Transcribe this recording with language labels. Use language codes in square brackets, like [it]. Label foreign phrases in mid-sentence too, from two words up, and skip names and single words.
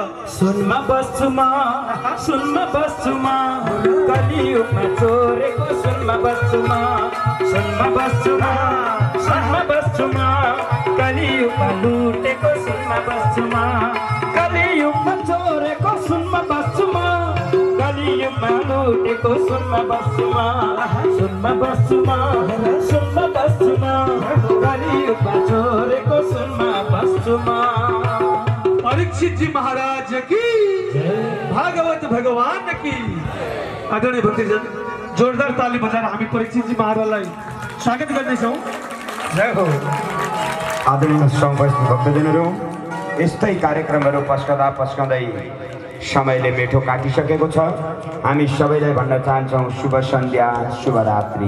[ne] सुनमा बस्छु म कलियुगमा चोरेको सुनमा बस्छु म कलियुगमा लुटेको सुनमा बस्छु म कलियुगमा चोरेको सुनमा बस्छु म कलियुगमा लुटेको सुनमा बस्छु म कलियुगमा चोरेको सुनमा बस्छु म [hi] परीक्षित जी महाराज की भागवत भगवान की [ne] आदरणीय भक्तजन जोरदार ताली बजाएर हामी परीक्षित जी महाराजलाई स्वागत गर्दैछौँ जय हो आदरणीय उपस्थित भक्तजनहरू यस्तै कार्यक्रमहरू पस्कँदै समयले मेठो काटिसकेको छ हामी सबैलाई भन्न चाहन्छौँ शुभ सन्ध्या शुभरात्रि